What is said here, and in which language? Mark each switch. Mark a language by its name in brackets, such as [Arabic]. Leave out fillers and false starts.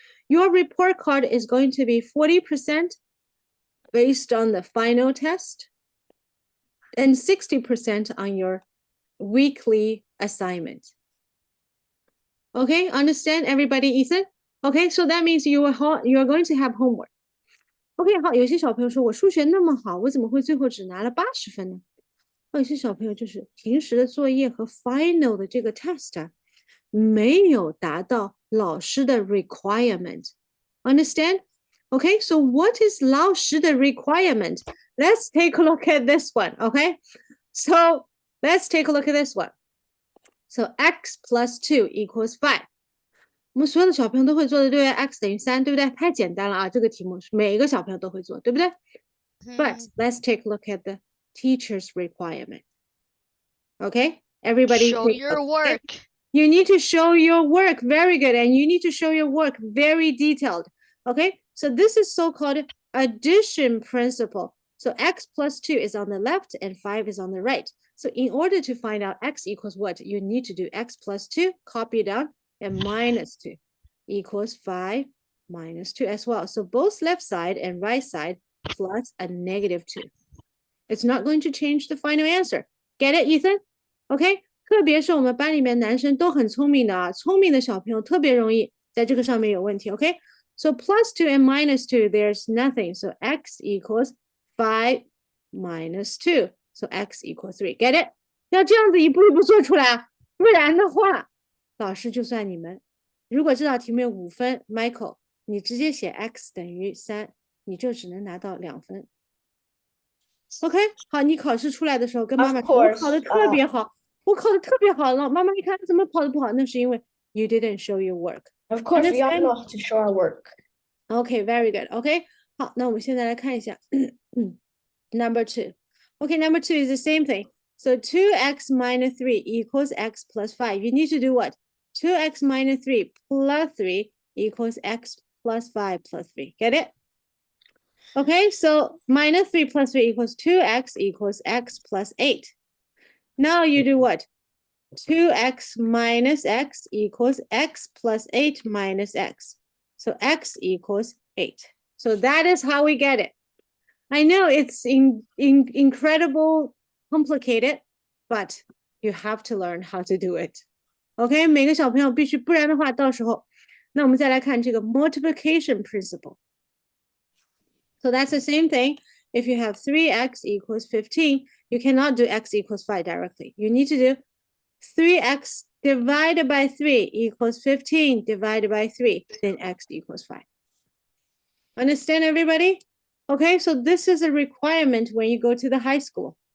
[English] Your report card is going to be 40% based on the final test and 60% on your weekly assignment. Okay, understand everybody, Ethan? Okay, so that means you are going to have homework. [Chinese] OK，好，有些小朋友说我数学那么好，我怎么会最后只拿了80分呢？有些小朋友就是平时的作业和 final 的这个 test 没有达到老师的 requirement. [English] Understand? Okay, so what is 老师的 requirement? Let's take a look at this one. Okay, so let's take a look at this one. So x plus 2 equals 5. [Chinese] 我们所有的小朋友都会做的，对不对 ？x 等于3，对不对？太简单了啊！这个题目是每一个小朋友都会做，对不对？ But let's take a look at the teacher's requirement. [English] Okay, everybody. Show your work. You need to show your work. Very good, and you need to show your work very detailed. Okay, so this is so-called addition principle. So x plus 2 is on the left and 5 is on the right. So in order to find out x equals what, you need to do x plus 2, copy it down, and minus 2 equals 5 minus 2 as well. So both left side and right side plus a negative 2. It's not going to change the final answer. Get it, Ethan? Okay? [Chinese] 特别是我们班里面男生都很聪明的啊，聪明的小朋友特别容易在这个上面有问题。 [English] Okay? So plus 2 and minus 2, there's nothing. So x equals 5 minus 2. So x equals 3. Get it? [Chinese] 要这样子一步一步做出来，不然的话，老师就算你们。如果这道题目有5分 ，Michael， 你直接写 x 等于3，你就只能拿到2分。 OK， 好，你考试出来的时候跟妈妈说，我考的特别好，我考的特别好了。妈妈一看怎么考的不好，那是因为 you didn't show your work. [English] Of course, we all know how to show our work. OK, very good. [Chinese] OK， 好，那我们现在来看一下number 2. [English] OK, number 2 is the same thing. So 2x minus 3 equals x plus 5. You need to do what? 2x minus 3 plus 3 equals x plus 5 plus 3. Get it? Okay, so minus 3 plus 3 equals 2x equals x plus 8. Now you do what? 2x minus x equals x plus 8 minus x. So x equals 8. So that is how we get it. I know it's incredible complicated, but you have to learn how to do it. [Chinese] OK， 每个小朋友必须，不然的话，到时候，那我们再来看这个 multiplication principle. [English] So that's the same thing. If you have 3x equals 15, you cannot do x equals 5 directly. You need to do 3x divided by 3 equals 15 divided by 3, then x equals 5. Understand, everybody? Okay, so this is a requirement when you go to the high school.